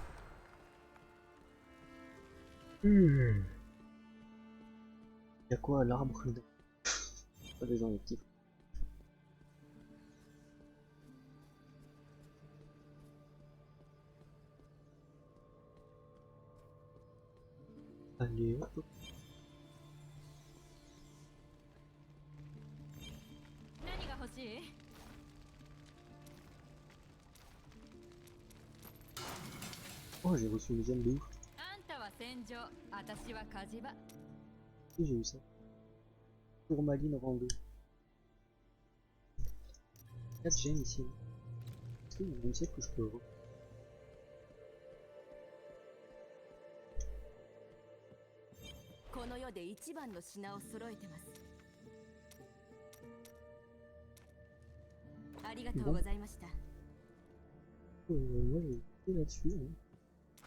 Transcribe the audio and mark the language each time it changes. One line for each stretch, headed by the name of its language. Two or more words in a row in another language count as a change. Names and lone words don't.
French: Y'a quoi à l'arbre dedans? Pas des gens les petits. Allez hop.
Japanese: 何が欲しい？
French: Oh, j'ai reçu une gemme de ouf.
Japanese: あんたは戦場、私は火事場。
French: Si, j'ai eu ça. Tourmaline rang 2. 4 gemmes ici. Est-ce qu'il y a une safe que je peux avoir? Moi j'ai été là-dessus. Hein.